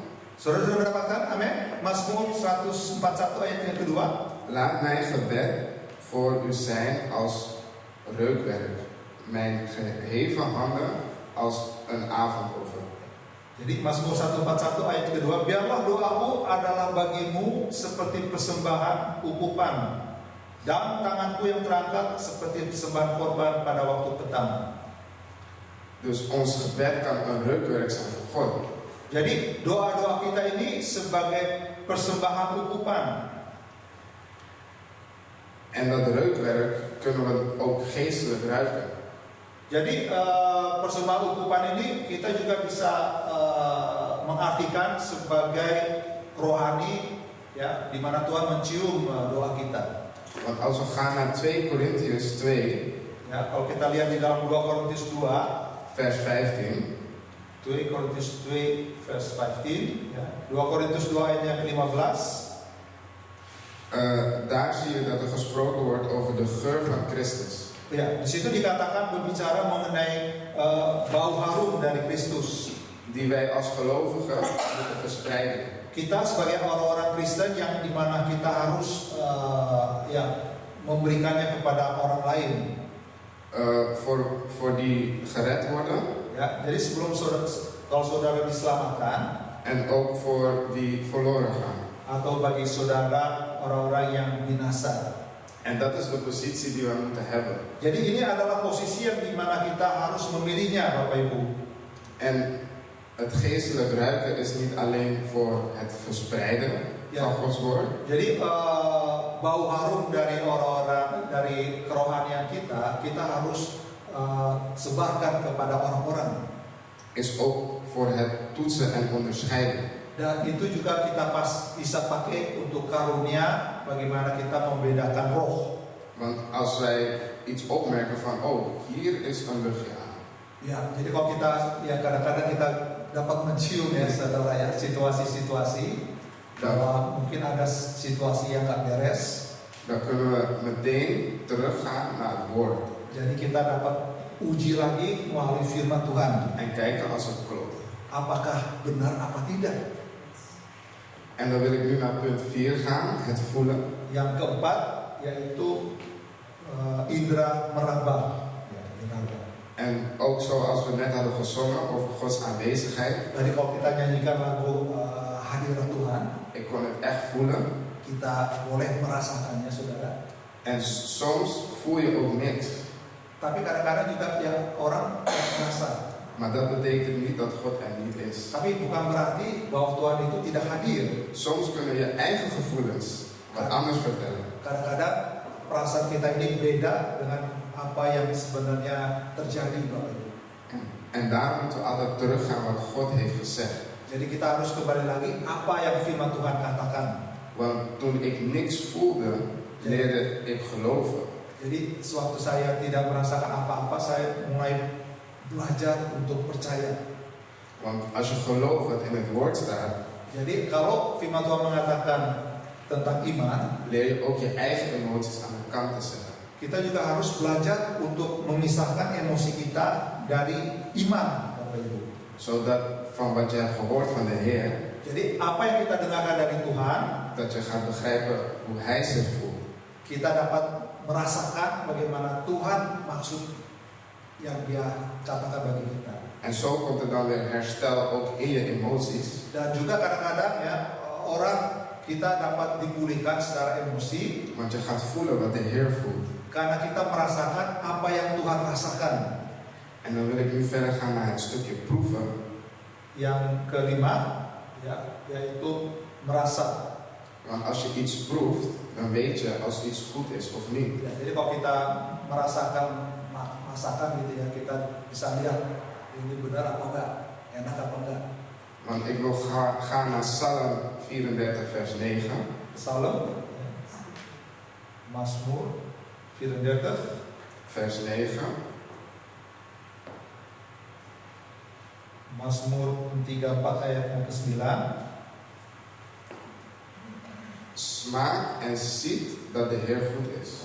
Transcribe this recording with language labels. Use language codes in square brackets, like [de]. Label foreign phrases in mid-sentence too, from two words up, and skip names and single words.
[id] Saudara sudah mendapatkan? Amin. Mazmur 141 ayat yang kedua. [nl] Laat mijn gebed voor u zijn als reukwerk. Mijn geheven handen als een avondoffer. [id] Jadi Mazmur 141 ayat kedua, biarlah doaku adalah bagimu seperti persembahan ukupan, dan tanganku yang terangkat seperti persembahan korban pada waktu petang. [nl] Dus ons gebed kan een reukwerk zijn voor God. [id] Jadi doa-doa kita ini sebagai persembahan ukupan. [nl] En dat reukwerk kunnen we ook geestelijk ruiken. [id] Jadi persembahan ukupan ini kita juga bisa mengartikan sebagai rohani, ya, di mana Tuhan mencium doa kita. [nl] Want als we gaan naar 2 Korintiërs 2, [id] Ya, kalau kita lihat di dalam 2 Korintus 2 [nl] vers 15. [id] 2 Korintus 2 vers 15, ya. 2 Korintus 2 ayat yang ke-15. [nl] Daar zie je dat er gesproken wordt over de geur van Christus. [id] Ya, di situ dikatakan berbicara mengenai bau harum dari Kristus. [nl] Die wij als gelovigen moeten verspreiden. [id] Kita sebagai orang-orang Kristen yang dimana kita harus memberikannya kepada orang lain. [nl] Voor die gered worden. [id] Ya, jadi kalau saudara diselamatkan, [nl] en ook voor die verloren gaan. [id] Atau bagi saudara orang-orang yang binasa. [nl] En dat is de positie die we moeten hebben. [id] Jadi ini adalah posisi yang dimana kita harus memilihnya, Bapak Ibu. [nl] En het geestelijk ruiken is niet alleen voor het verspreiden van Gods woord. [id] Jadi bau harum dari orang-orang, dari kerohanian kita harus sebarkan kepada orang-orang. [nl] Is ook voor het toetsen en onderscheiden. [id] Dan itu juga kita bisa pakai untuk karunia, bagaimana kita membedakan roh. [nl] Want als wij iets opmerken van, oh, hier is een luchtje aan. [id] Ya, jadi kalau kita, ya kadang-kadang kita dapat mencium ya saudara ya, situasi-situasi bahwa mungkin ada situasi yang nggak beres. [nl] Dan kunnen we meteen teruggaan naar het woord. [id] Jadi kita dapat uji lagi melalui firman Tuhan. [nl] En kijken als het klopt. [id] Apakah benar apa tidak? [nl] En dan wil ik nu naar punt 4 gaan, het voelen. [id] Yang keempat yaitu indera meraba. Ya, indera. [nl] En ook zoals we net hadden gezongen over Gods aanwezigheid. [id] Tadi kalau kita nyanyikan lagu hadirat Tuhan, [nl] Ik kon het echt voelen. [id] kita boleh merasakannya, saudara. [nl] En soms voel je ook niks. [id] Tapi kadang-kadang juga yang orang merasa. [nl] Maar dat betekent niet dat God er niet is. [id] Tapi bukan berarti bahwa Tuhan itu tidak hadir. [nl] Soms kunnen je eigen gevoelens wat anders vertellen. [id] Kadang-kadang perasaan kita ini beda dengan apa yang sebenarnya terjadi, Bapak Ibu. [nl] En daarom moeten we altijd teruggaan wat God heeft gezegd. [id] Jadi kita harus kembali lagi apa yang firman Tuhan katakan. [nl] Want toen ik niks voelde, leerde ik geloven. [id] Jadi sewaktu saya tidak merasakan apa-apa, saya mulai belajar untuk percaya. [nl] Want als je gelooft wat in het woord staat, [id] Jadi kalau firman Tuhan mengatakan tentang iman, [nl] leer je ook je eigen emoties aan de kant te zetten. [id] kita juga harus belajar untuk memisahkan emosi kita dari iman, Bapak Ibu. [nl] Zodat van wat je hebt gehoord van de Heer, [id] Jadi apa yang kita dengarkan dari Tuhan, [nl] dat je gaat begrijpen hoe Hij zich voelt. [id] kita dapat merasakan bagaimana Tuhan maksud yang Dia katakan bagi kita. [nl] En zo komt er dan weer herstel ook in je emoties. [id] Dan juga kadang-kadang ya orang kita dapat dipulihkan secara emosi [nl] Want je gaat voelen wat de Heer voelt. [id] karena kita merasakan apa yang Tuhan rasakan. [nl] En dan wil ik nu verder gaan naar het stukje proeven. [id] Yang kelima, ya, yaitu merasa. [nl] Want als je iets proeft, dan weet je als iets goed is of niet. [id] Ya, jadi kalau kita merasakan masakan gitu ya, kita bisa lihat ini benar apa enggak, enak apa enggak. [nl] Want ik wil gaan naar Psalm 34 vers 9. Psalm, [id] ya. Mazmur 34 [nl] vers 9. [id] Mazmur 34 ayat yang ke-9. [nl] Smaak en ziet dat de Heer goed is.